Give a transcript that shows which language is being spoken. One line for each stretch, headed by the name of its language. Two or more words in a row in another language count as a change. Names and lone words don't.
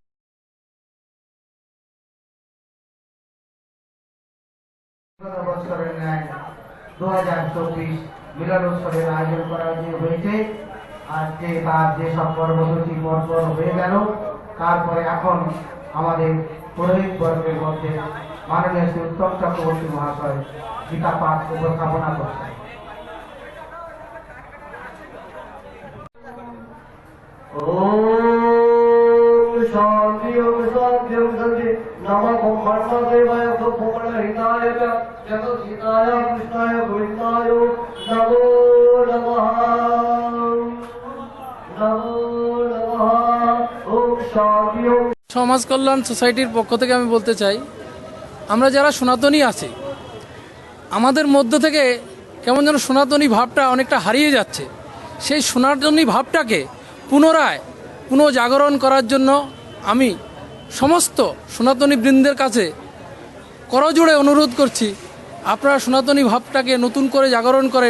Bangla: বছরের ন্যায় 2024 মিলন উৎসবের আয়োজন করা হয়েছে। আজকে তার যেসব কর্মসূচি পরপর হয়ে গেল, তারপরে এখন আমাদের পুরোহিত বর্গের মধ্যে মাননীয় শ্রী উত্তম চক্রবর্তী মহাশয় গীতা পাঠ উপস্থাপনা করছেন।
Sanskrit: शांति शांति शांति नमः ब्रह्मदेवाय ब्रह्मणहिताय जगद्हिताय कृष्णाय गोविन्दाय नमो नमः नमो नमः ओम शांति।
Bangla: সমাজ কল্যাণ সোসাইটির পক্ষ থেকে আমি বলতে চাই, আমরা যারা সনাতনী আছি, আমাদের মধ্য থেকে কেমন যেন সনাতনী ভাবটা অনেকটা হারিয়ে যাচ্ছে। সেই সনাতনী ভাবটাকে পুনঃজাগরণ করার জন্য আমি সমস্ত সনাতনী বৃন্দের কাছে করজোড়ে অনুরোধ করছি, আপনারা সনাতনী ভাবটাকে নতুন করে জাগরণ করেন।